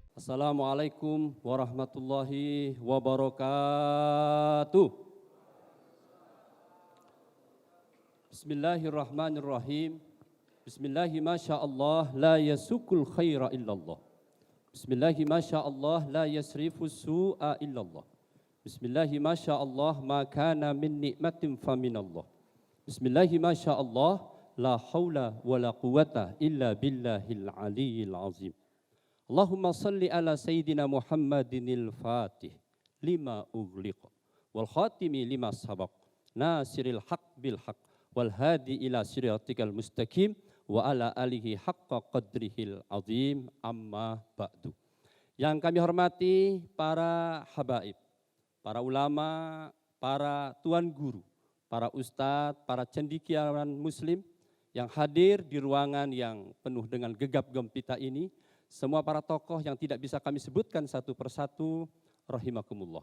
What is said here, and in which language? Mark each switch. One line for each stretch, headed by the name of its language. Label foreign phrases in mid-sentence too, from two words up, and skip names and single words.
Arabic: السلام عليكم ورحمة الله وبركاته. بسم الله الرحمن الرحيم. بسم الله ما شاء الله لا يسوق الخير إلا الله. بسم الله ما شاء الله لا يصرف السوء إلا الله. بسم الله ما شاء الله ما كان من نعمة فمن الله. بسم الله ما شاء الله لا حول ولا قوة إلا بالله العلي العظيم. اللهم صل على سيدنا محمد الفاتح لما أغلق والخاتم لما سبق ناصر الحق بالحق والهادي إلى صراطك المستقيم وعلى آله حق قدره العظيم أما بعد.
Indonesian: Yang kami hormati para habaib, para ulama, para tuan guru, para ustadz, para cendekiawan muslim yang hadir di ruangan yang penuh dengan gegap gempita ini. Semua para tokoh yang tidak bisa kami sebutkan satu persatu, rahimakumullah.